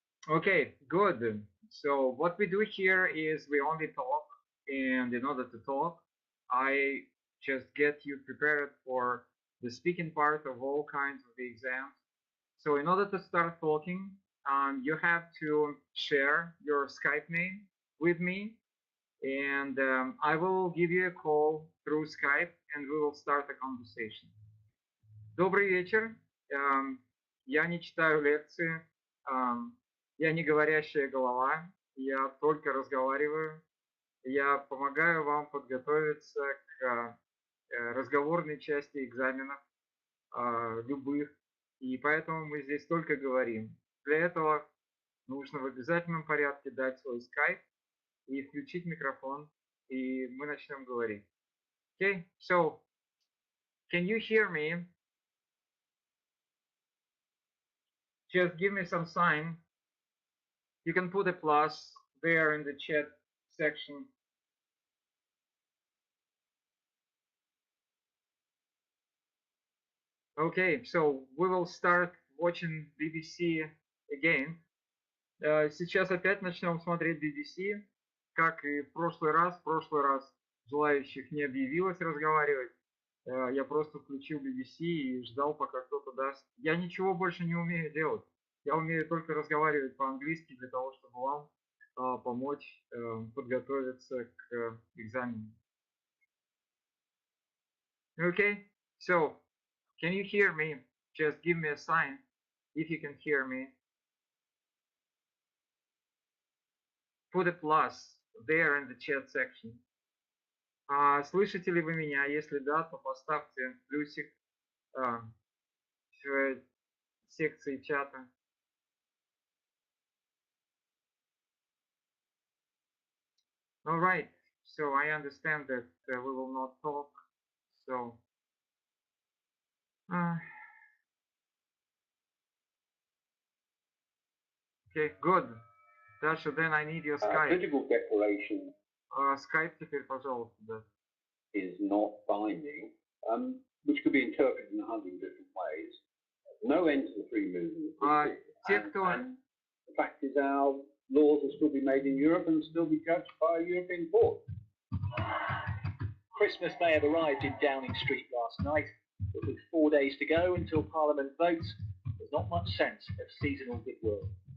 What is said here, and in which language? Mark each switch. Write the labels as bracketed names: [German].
[English] Okay, good. So what we do here is we only talk, and in order to talk, I just get you prepared for the speaking part of all kinds of the exams. So in order to start talking, you have to share your Skype name with me, and I will give you a call through Skype, and we will start a conversation. [Russian] Добрый вечер. Я не читаю лекции, я не говорящая голова, я только разговариваю. Я помогаю вам подготовиться к разговорной части экзаменов, любых, и поэтому мы здесь только говорим. Для этого нужно в обязательном порядке дать свой скайп и включить микрофон, и мы начнем говорить. [English] Okay, so can you hear me? Just give me some sign. You can put a plus there in the chat section. Okay, so we will start watching BBC again. [Russian] Сейчас опять начнем смотреть BBC, как и в прошлый раз. В прошлый раз желающих не объявилось разговаривать. Я просто включил BBC и ждал, пока кто-то даст. Я ничего больше не умею делать. Я умею только разговаривать по-английски для того, чтобы вам помочь подготовиться к экзамену. [English] Okay, so can you hear me? Just give me a sign if you can hear me. Put a plus there in the chat section. [Russian] Слышите ли вы меня? Если да, то поставьте плюсик в секции чата. [English] All right, so I understand that we will not talk. So okay, good. Dasha, then I need your Skype. Political declaration [Russian] Skype теперь, пожалуйста, да. [English] is not binding. which could be interpreted in 100 different ways. No end to the free movement. And the fact is, our laws will still be made in Europe and still be judged by a European court. Christmas may have arrived in Downing Street last night, but with 4 days to go until Parliament votes, there's not much sense of seasonal goodwill.